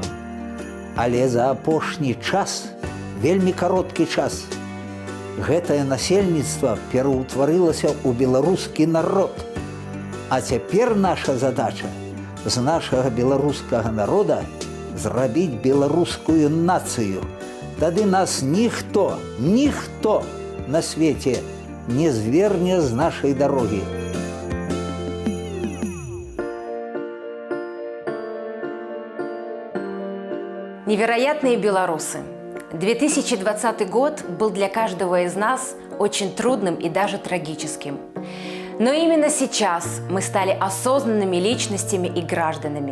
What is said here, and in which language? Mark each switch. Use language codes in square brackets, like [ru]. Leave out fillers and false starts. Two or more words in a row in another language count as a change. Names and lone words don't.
[be] Але за апошні час, вельмі кароткі час, гэтае насельніцтва пераўтварылася ў беларускі народ. А цяпер наша задача з нашага беларускага народа зрабіць беларускую нацыю. Тады нас ніхто на свеце не зверне з нашай дарогі. [ru] Невероятные белорусы! 2020 год был для каждого из нас очень трудным и даже трагическим. Но именно сейчас мы стали осознанными личностями и гражданами.